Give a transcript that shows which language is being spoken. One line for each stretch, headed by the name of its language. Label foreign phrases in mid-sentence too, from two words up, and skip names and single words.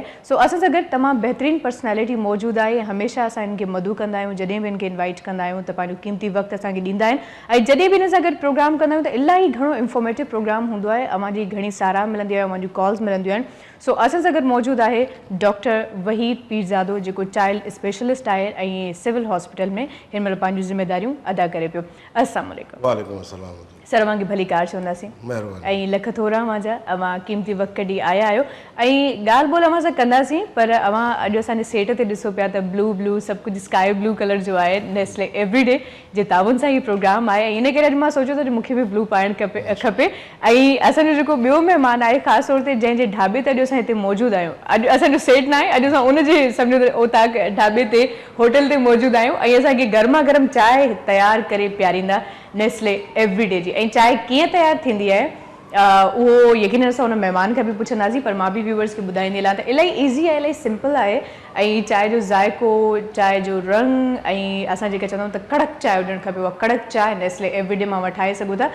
Sindhi: सो असां सां गॾु तमामु बहितरीनु पर्सनैलिटी मौजूदु आहे। हमेशह असां इनखे मदू कंदा आहियूं, जॾहिं बि इनखे इनवाइट कंदा आहियूं त पंहिंजो क़ीमती वक़्तु असांखे ॾींदा आहिनि, ऐं जॾहिं बि इन सां गॾु प्रोग्राम कंदा आहियूं त इलाही घणो इंफॉर्मेटिव प्रोग्राम हूंदो आहे। अव्हांजी घणी साराह मिलंदी आहे, अव्हांजी कॉल्स मिलंदियूं आहिनि। सो असां सां गॾु मौजूदु आहे डॉक्टर वहीद पीरज़ादो, जेको
English: child specialist
Sindhi: आहे ऐं
English: civil hospital
Sindhi: में हिन महिल पंहिंजूं ज़िम्मेदारियूं अदा करे पियो।
Arabic: السلام عليكم. وعليكم السلام.
Sindhi: सर अव्हांखे भली कार चवंदासीं, ऐं लख थोरा मुंहिंजा, अव्हां क़ीमती वक़्तु कढी आया आहियो। ऐं ॻाल्हि ॿोल अव्हां सां कंदासीं, पर अव्हां अॼु असांजे सेट ते ॾिसो पिया त ब्लू सभु कुझु
English: sky blue color
Sindhi: जो आहे। नेस्ले एवरीडे जे ताउन सां इहो प्रोग्राम आहे, ऐं इन करे अॼु मां सोचियो त मूंखे बि ब्लू पाइणु खपे। ऐं असांजो जेको ॿियो महिमान आहे, ख़ासि तौर ते जंहिंजे ढाबे ते अॼु असां हिते मौजूदु आहियूं, अॼु असांजो सेट न आहे, अॼु असां उनजे सम्झो त उतां ढाबे ते होटल ते मौजूदु आहियूं, ऐं असांखे गर्मा गर्म चांहि तयारु करे पियारींदा नेस्ले एवरीडे जी। ऐं चांहि कीअं तयारु थींदी आहे उहो यकीनन असां हुन महिमान खां बि पुछंदासीं, पर मां बि व्यूअर्स खे ॿुधाईंदी हलां त इलाही ईज़ी आहे, इलाही सिंपल आहे। ऐं चांहि जो ज़ाइको, चांहि जो रंग, ऐं असां जेका चवंदा आहियूं त कड़क चांहि हुजणु खपे, उहा कड़क चांहि नेस्ले एवरीडे मां वठाए सघो था।